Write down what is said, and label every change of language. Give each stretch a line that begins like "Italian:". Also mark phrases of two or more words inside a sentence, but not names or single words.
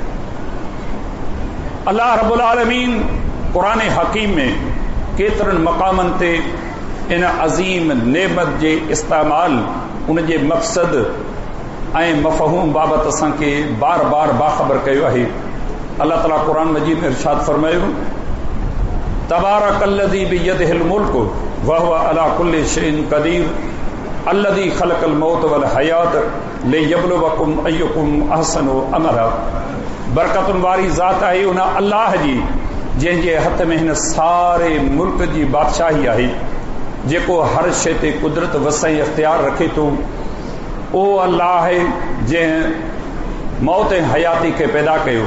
Sindhi: अल्लाह
Arabic: رب العالمين
Sindhi: क़ुरान हकीम में केतिरनि मक़ामनि ते इन अज़ीम नेमत जे इस्तेमाल, उन जे मक़सद ऐं मफ़हूम बाबति असांखे बार बार बाख़बर कयो आहे। अल्लाह ताला क़ुरान मजीद में इरशाद फरमायो,
Arabic: تبارك الذي بيده الملك و هو على كل شيء قدير الذي خلق الموت والحياة ليبلوكم أيكم أحسن عملا.
Sindhi: बरकतुनि वारी ज़ात आहे उन अल्लाह जी जंहिंजे हथ में हिन सारे मुल्क जी बादशाही आहे, जेको हर शइ ते कुदरत वसई इख्तियार रखे थो। ओ अल्लाह आहे जंहिं मौत ऐं हयाती खे पैदा कयो।